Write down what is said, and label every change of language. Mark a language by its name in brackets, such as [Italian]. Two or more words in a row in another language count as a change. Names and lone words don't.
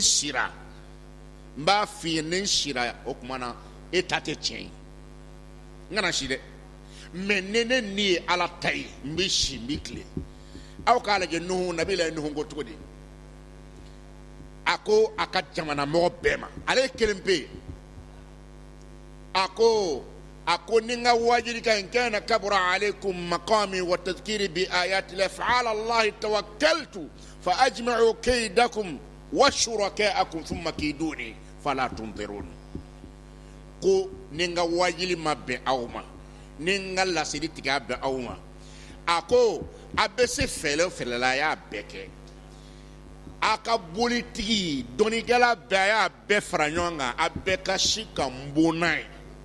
[Bambara] b'a f'i ɲɛna ni n sira o tuma na e ta tɛ tiɲɛ ye n kana si dɛ mɛ ne ni ye ala ta ye n bɛ si n bɛ tile aw k'a lajɛ nuhu nabila ye nuhu ko cogo di a ko a ka jamana mɔgɔ bɛɛ ma ale kelen pe yen a ko ni n ka wajibika [Arabic] إن كان كبر عليكم مقامي وتذكيري بآيات الله فعلى الله توكلت فأجمعوا كيدكم وشركاءكم ثم كيدون فلا تنظرون [Bambara] ko ni n ka wajibi ma bɛn aw ma ni n ka lasiri tigɛ bɛn aw ma a ko a bɛ se fɛlɛ o fɛlɛ la a y'a bɛɛ kɛ a ka bolitigi dɔnnikɛla bɛɛ a y'a bɛɛ fara ɲɔgɔn kan a bɛɛ ka si ka n bon n'a ye